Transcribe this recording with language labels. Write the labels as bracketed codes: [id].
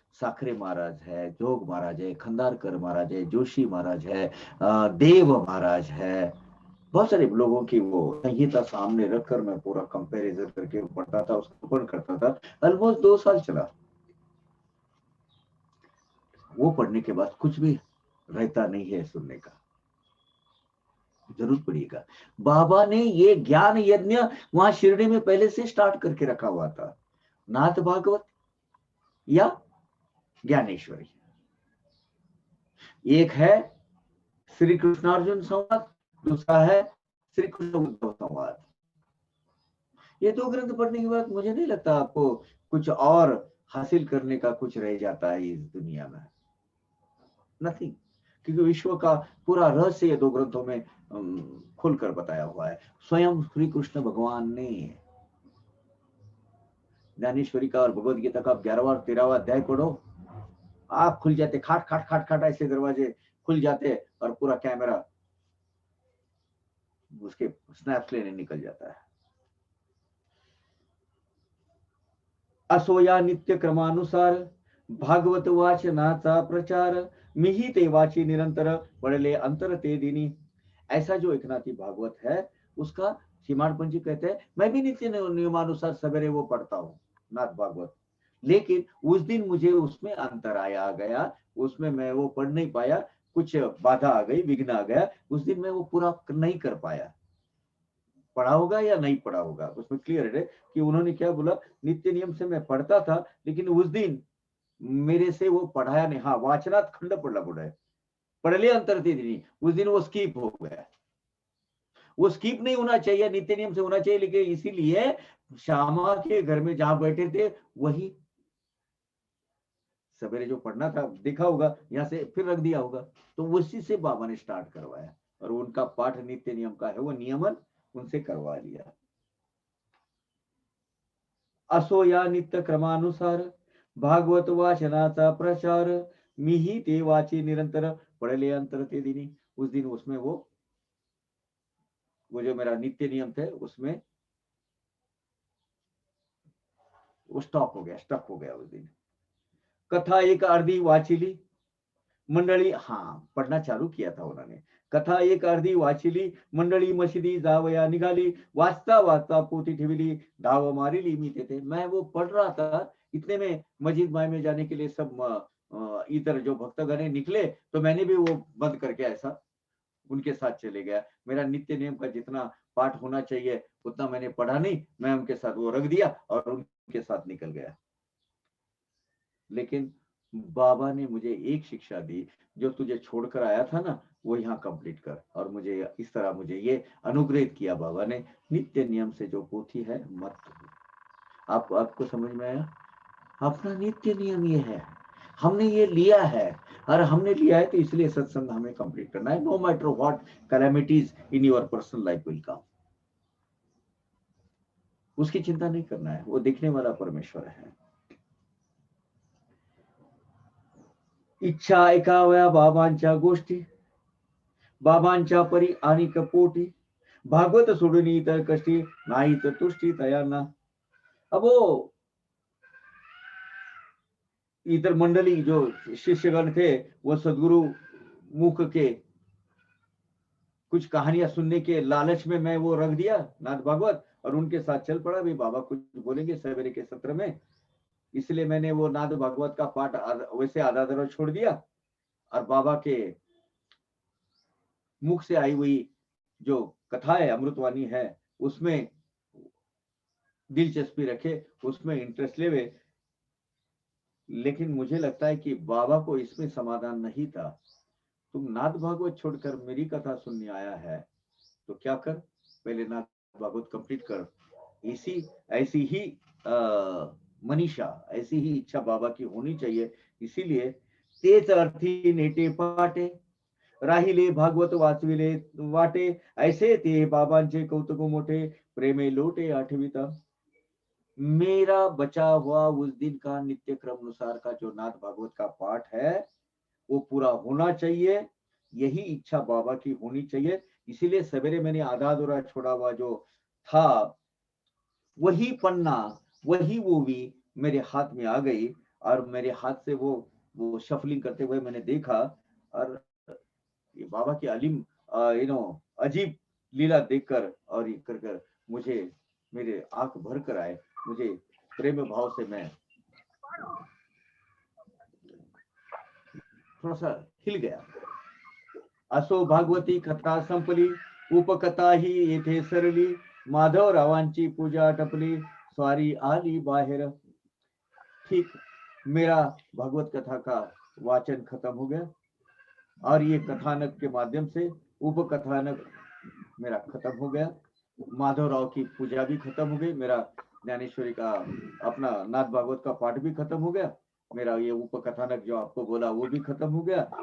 [hi] साखरे महाराज है, जोग महाराज है, खंडारकर महाराज है, जोशी महाराज है, देव महाराज है, बहुत सारे लोगों की वो संहिता सामने रखकर मैं पूरा कंपैरिजन करके पढ़ता था, उसको पढ़ करता था. ऑलमोस्ट 2 साल चला. वो पढ़ने के बाद कुछ भी रहता नहीं है सुनने का. जरूर पढ़िएगा. बाबा ने ये ज्ञान यज्ञ वहां शिरडी में पहले से स्टार्ट करके रखा हुआ था. नाथ भागवत या ज्ञानेश्वरी. एक है श्री कृष्णार्जुन संवाद, दूसरा है श्री कृष्ण उद्धव संवाद. ये 2 ग्रंथ पढ़ने के बाद मुझे नहीं लगता आपको कुछ और हासिल करने का कुछ रह जाता है इस दुनिया में. नथिंग. क्योंकि विश्व का पूरा रहस्य ये 2 ग्रंथों में खुलकर बताया हुआ है. स्वयं श्री कृष्ण भगवान ने ज्ञानेश्वरी का और भगवद गीता का 11वां और 13वां अध्याय पढ़ो, आँख खुल जाते, खाट खाट खाट खाट ऐसे दरवाजे खुल जाते और पूरा कैमरा उसके स्नैप्स लेने निकल जाता है. [mr] असोया नित्य क्रमानुसार भागवत वाचनाचा प्रचार, मिही ते वाची निरंतर पढ़ले अंतर ते दिनी. [hi] ऐसा जो एकनाथी भागवत है उसका श्रीमान जी कहते हैं मैं भी नित्य नियमानुसार सवेरे वो पढ़ता हूँ नाथ भागवत, लेकिन उस दिन मुझे उसमें अंतर आ गया, उसमें मैं वो पढ़ नहीं पाया, कुछ बाधा आ गई, विघ्न आ गया, उस दिन मैं वो पूरा नहीं कर पाया. पढ़ा होगा या नहीं पढ़ा होगा उसमें क्लियर है कि उन्होंने क्या बोला, नित्य नियम से मैं पढ़ता था लेकिन उस दिन मेरे से वो पढ़ाया नहीं. हाँ, वाचनात् खंड पढ़ना पड़ा है, पढ़ले अंतर थी नहीं, उस दिन वो स्किप हो गया. वो स्किप नहीं होना चाहिए, नित्य नियम से होना चाहिए, लेकिन इसीलिए श्यामा के घर में जहां बैठे थे वही सवेरे जो पढ़ना था देखा होगा, यहाँ से फिर रख दिया होगा, तो उसी से बाबा ने स्टार्ट करवाया और उनका पाठ नित्य नियम का है, वो नियमन उनसे करवा लिया. [mr] असो या नित्य क्रमानुसार भागवत वाचनाचा प्रचार, मीही ते वाची निरंतर, पडले अंतर ते दिनी। [hi] उस दिन उसमें वो जो मेरा नित्य नियम थे उसमें वो स्टॉप हो गया, स्टक हो गया उस दिन। [mr] कथा एक अर्धी वाचिली मंडळी, [hi] हाँ पढ़ना चालू किया था उन्होंने। [mr] कथा एक अर्धी वाचिली मंडळी मशिदी जावया निघाली, वाचता वाचता पोथी ठेवली, धाव मारिली मी तेथे। [hi] मैं वो पढ़ रहा था, इतने में मस्जिद माय में जाने के लिए सब इधर जो भक्तगण निकले, तो मैंने भी वो बंद करके ऐसा उनके साथ चले गया। मेरा नित्य नियम का जितना पाठ होना चाहिए उतना मैंने पढ़ा नहीं, मैं उनके साथ वो रख दिया और उनके साथ निकल गया। लेकिन बाबा ने मुझे एक शिक्षा दी, जो तुझे छोड़कर आया था ना वो यहाँ कंप्लीट कर। और मुझे इस तरह मुझे ये अनुग्रहित किया बाबा ने, नित्य नियम से जो पोथी है मत। आपको समझ में आया? अपना नित्य नियम ये है, हमने ये लिया है, और हमने लिया है तो इसलिए सत्संग हमें कंप्लीट करना है। [en] no matter what calamities in your personal life will come, [hi] उसकी चिंता नहीं करना है, वो देखने वाला परमेश्वर है। [mr] इच्छा ऐकाव्या बाबांच्या गोष्टी, बाबांच्या परी आणि कपोटी, भागवत सोडून इतर कष्टी, नाही तर तुष्टी तयांना। [hi] अब वो इतर मंडली जो शिष्यगण थे वो सदगुरु मुख के कुछ कहानियां सुनने के लालच में मैं वो रख दिया नाथ भागवत, और उनके साथ चल पड़ा। भी बाबा कुछ बोलेंगे सवेरे के सत्र में, इसलिए मैंने वो नाथ भागवत का पाठ वैसे आधा आधा छोड़ दिया, और बाबा के मुख से आई हुई जो कथा है, अमृतवाणी है, उसमें दिलचस्पी रखे, उसमें इंटरेस्ट ले वे। लेकिन मुझे लगता है कि बाबा को इसमें समाधान नहीं था। तुम नाथ भागवत छोड़कर मेरी कथा सुनने आया है तो क्या कर, पहले नाथ भागवत कंप्लीट कर। ऐसी ही मनीषा, ऐसी ही इच्छा बाबा की होनी चाहिए। [mr] इसीलिए तेच अर्थी नेटे पाटे, राहिले भागवत वाचविले वाटे, ऐसे ते बाबांचे कौतुक मोठे, प्रेमे लोटे आठविता। [hi] मेरा बचा हुआ उस दिन का नित्य क्रम अनुसार का जो नाथ भागवत का पाठ है वो पूरा होना चाहिए, यही इच्छा बाबा की होनी चाहिए। इसीलिए सवेरे मैंने आधा अधूरा छोड़ा हुआ जो था वही पन्ना, वही मूवी मेरे हाथ में आ गई, और मेरे हाथ से वो शफलिंग करते हुए मैंने देखा, और ये बाबा की अलीम अजीब लीला देखकर और ये कर कर मुझे मेरे आंख भर कर आए, मुझे प्रेम भाव से मैं थोड़ा सा हिल गया। [mr] असो भागवती कथा संपली, उपकथा ही येथे सरली, माधवरावांची पूजा टपली, स्वारी आली बाहेर। [hi] ठीक, मेरा भागवत कथा का वाचन खत्म हो गया, और ये कथानक के माध्यम से उपकथानक मेरा खत्म हो गया, माधवराव की पूजा भी खत्म हो गई, मेरा ज्ञानेश्वरी का अपना नाथ भागवत का पाठ भी खत्म हो गया, मेरा ये उपकथानक जो आपको बोला वो भी खत्म हो गया।